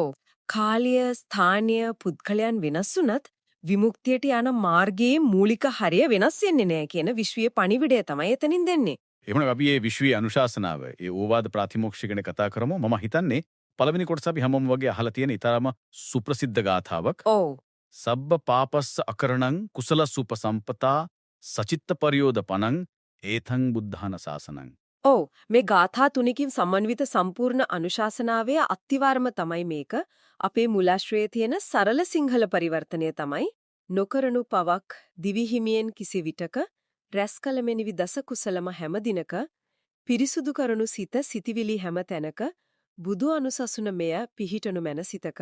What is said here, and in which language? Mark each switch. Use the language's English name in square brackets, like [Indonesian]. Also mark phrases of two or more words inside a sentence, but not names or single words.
[Sinhala] කාලය, ස්ථානය, පුද්ගලයන් වෙනස් වුණත් විමුක්තියට යන මාර්ගයේ මූලික හරය වෙනස් වෙන්නේ නැහැ කියන විශ්වීය පණිවිඩය තමයි එතනින් දෙන්නේ. එහෙනම් අපි මේ විශ්වීය අනුශාසනාව, ඒ ඕවාද ප්‍රාතිමෝක්ෂය ගැන කතා කරමු. මම හිතන්නේ පළවෙනි කොටස අපි හැමෝම වගේ අහලා තියෙන ඊතරම සුප්‍රසිද්ධ ගාථාවක්. [Pali] සබ්බ පාපස්ස අකරණං කුසල සුපසම්පතා සචිත්ත පරියෝදපණං ඒතං බුද්ධාන ශාසනං. [Sinhala] මේ ගාථා තුනකින් සමන්විත සම්පූර්ණ අනුශාසනාවේ අත්තිවාරම තමයි මේක. අපේ මුලාශ්‍රයේ තියෙන සරල සිංහල පරිවර්තනය තමයි නොකරනු පවක් දිවිහිමියෙන් කිසි විටක රැස්කල මෙනිවි දස කුසලම හැම දිනක පිරිසුදු කරනු සිත සිටිවිලි හැම තැනක බුදු අනුසසුන මෙය පිහිටනු මැන සිතක.